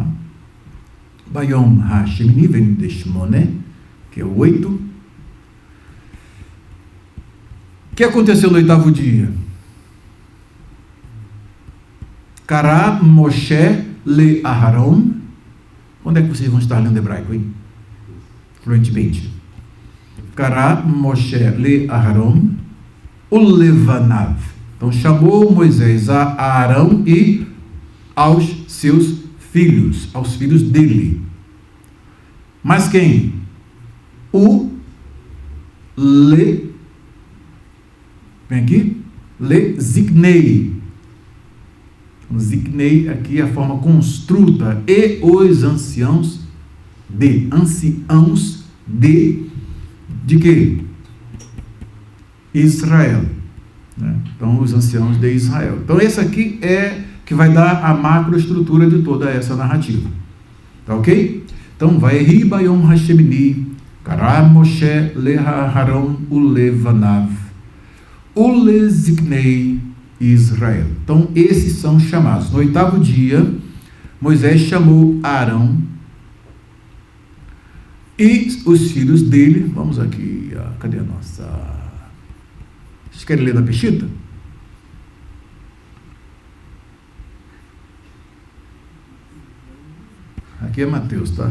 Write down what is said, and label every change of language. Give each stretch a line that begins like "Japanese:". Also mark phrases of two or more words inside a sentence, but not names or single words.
Hebrew: ביום השמיני
Portuguese: vem de Shmoné, que é o 8. O que aconteceu no 8º dia?
Hebrew: קרא משה לאהרן.
Portuguese: Onde é que vocês vão estar lendo hebraico, hein? Fluentemente.
Hebrew: קרא משה לאהרן ולבניו.
Portuguese: Então chamou Moisés a Arão e aos seus filhos, aos filhos dele. Mas quem? Vem aqui. Ziknei. Ziknei aqui é a forma construta. E os anciãos de quê? Israel. Né? Então, os anciãos de Israel. Então, esse aqui é que vai dar a macroestrutura de toda essa narrativa. Tá ok? Então,
Hebrew: ויהי ביום השמיני, קרא משה לאהרן ולבניו, ולזקני ישראל.
Portuguese: Então, esses são chamados. No 8º dia, Moisés chamou Arão e os filhos dele. Vamos aqui, cadê a nossa... Vocês querem ler na Peshita? Aqui é Mateus, tá?